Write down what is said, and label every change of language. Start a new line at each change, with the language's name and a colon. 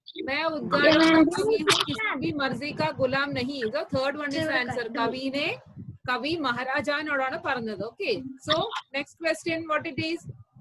Hindi: मैं उद्गारों का कवि हूँ, किसी की मर्जी का गुलाम नहीं.
English: The third one is the answer.
Malayalam: कवि महाराजानोടാണ് പറഞ്ഞത്.
English: Okay. So next question, what it is?